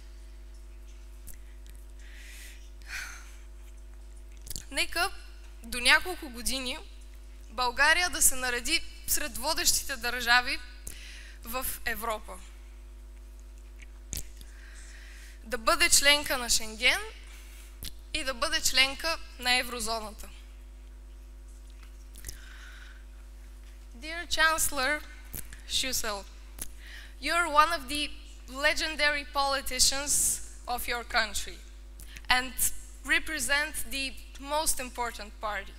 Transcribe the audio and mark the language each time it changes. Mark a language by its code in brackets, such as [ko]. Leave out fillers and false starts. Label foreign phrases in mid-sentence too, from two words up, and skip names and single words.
[bg] Нека до няколко години България да се нареди сред водещите държави в Европа. Да бъде членка на Шенген и да бъде членка на еврозоната. [en] Dear Chancellor Schüssel, you're one of the legendary politicians of your country and represent the most important party.